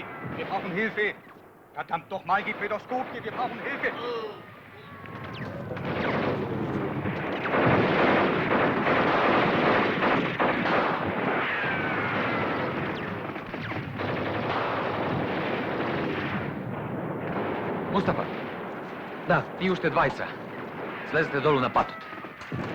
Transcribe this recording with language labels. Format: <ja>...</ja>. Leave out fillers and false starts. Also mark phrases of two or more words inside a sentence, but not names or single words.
<de>Wir brauchen Hilfe. Verdammt doch mal, gib mir doch Scoop hier, wir brauchen Hilfe.</de> <mk>Мустафа! Да, и уште двајца. Слезете долу на патот.</mk>